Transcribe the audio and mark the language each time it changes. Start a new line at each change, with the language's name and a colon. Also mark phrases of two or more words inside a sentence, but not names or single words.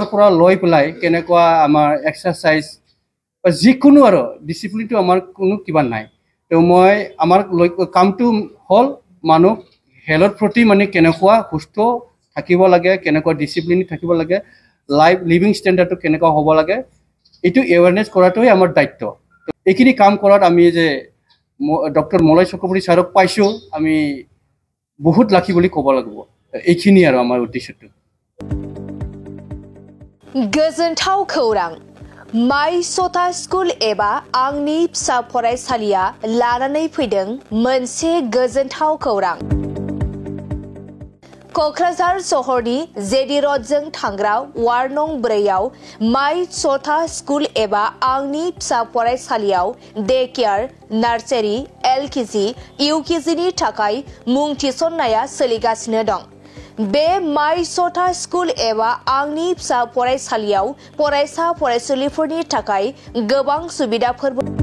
Assamese: পৰা লৈ পেলাই কেনেকুৱা আমাৰ এক্সাৰচাইজ বা যিকোনো আৰু ডিচিপ্লিনটো আমাৰ কোনো কিবা নাই তো মই আমাৰ কামটো হ'ল মানুহ হেল্থৰ প্ৰতি মানে কেনেকুৱা সুস্থ থাকিব লাগে কেনেকুৱা ডিচিপ্লিন থাকিব লাগে
English: living standard
Assamese: কেনেকুৱা হ'ব লাগে এইটো এৱেৰনেছ কৰাটোৱে আমাৰ দায়িত্ব এইখিনি কাম কৰাত আমি যে ডক্টৰ মলয় চক্ৰৱৰ্তী ছাৰক পাইছোঁ আমি বহুত লাকি বুলি ক'ব লাগিব এইখিনি আৰু আমাৰ উদ্দেশ্যটো
Bodo: गोजोनथाव खौरां माइ सता स्कुल एबा आंनि फिसा फरायसालिया लानानै फैदों मोनसे गोजोनथाव खौरां क'क्राझार सहरनि जेडि र'डजों थांग्रा वार्ड नं 4आव माइ सता स्कुल एबा आंनि फिसा फरायसालियाव
English: day care nursery LKG UKG
Bodo: थाखाय मुं थिसननाया सोलिगासिनो दं बे माइ सता स्कुल एबा आंनि फिसा फरायसालियाव फरायसा फरायसुलिफोरनि थाखाय गोबां सुबिदाफोर